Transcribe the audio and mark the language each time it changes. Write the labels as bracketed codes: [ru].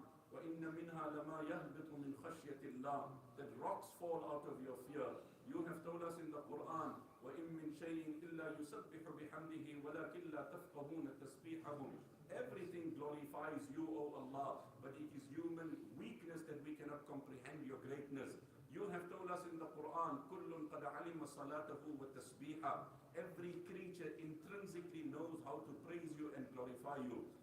[ar] وَإِنَّ مِنْهَا لَمَا يَهْبِطُ مِنْ خَشْيَةِ اللَّهِ, [en] that rocks fall out of your fear. You have told us in the Quran, [ar] وَإِن مِّن شَيْءٍ إِلَّا يُسَبِّحُ بِحَمْدِهِ وَلَكِنْ لَا تَفْقَهُونَ تَسْبِيحَهُمْ. [en] Everything glorifies you, O Allah, but it is human weakness that we cannot comprehend your greatness. You have told us in the Quran, [ar] كُلٌّ قَدْ عَلِمَ صَلَاتَهُ وَتَسْبِيحَهُ. [en] Every creature intrinsically knows how to praise you and glorify you.